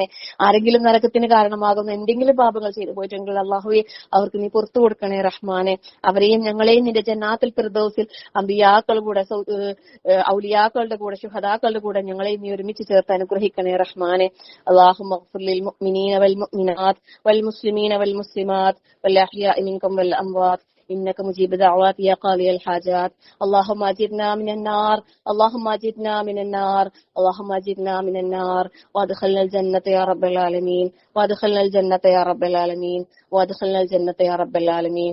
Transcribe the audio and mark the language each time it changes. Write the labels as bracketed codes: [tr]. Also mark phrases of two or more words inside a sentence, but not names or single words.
[ml] ആരെങ്കിലും നരകത്തിന് കാരണമാകുന്ന എന്തെങ്കിലും പാപങ്ങൾ ചെയ്തു പോയിട്ടുണ്ടെങ്കിൽ അള്ളാഹുവെ അവർക്ക് നീ പുറത്തു കൊടുക്കണേ റഹ്മാനെ. അവരെയും ഞങ്ങളെയും നിന്റെ ജന്നാത്തുൽ ഫിർദൗസിൽ അമ്പിയാക്കളുടെ കൂടെ, ഔലിയാക്കളുടെ കൂടെ, ശുഹദാക്കളുടെ കൂടെ ഞങ്ങളെയും നീ ഒരുമിച്ച് ചേർത്ത് അനുഗ്രഹിക്കണേ റഹ്മാനെ. [ar] അല്ലാഹുമ്മ للمؤمنين والمؤمنات والمسلمين والمسلمات والأحياء منكم والأموات إنك مجيب دعوات يا قاضي الحاجات. اللهم أجرنا من النار، اللهم أجرنا من النار، اللهم أجرنا من النار، وادخلنا الجنة يا رب العالمين، وادخلنا الجنة يا رب العالمين، وادخلنا الجنة يا رب العالمين.